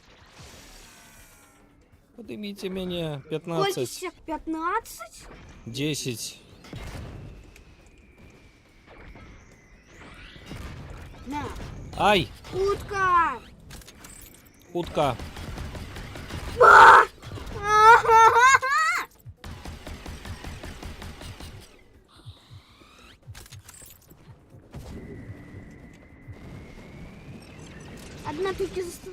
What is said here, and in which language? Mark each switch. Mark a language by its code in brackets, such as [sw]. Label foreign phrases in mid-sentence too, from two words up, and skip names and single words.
[ru] Поднимите меня. [uk] Скільки 15. всіх? 15? 10. На. Ай! [ru] Утка! Утка. Одна только została.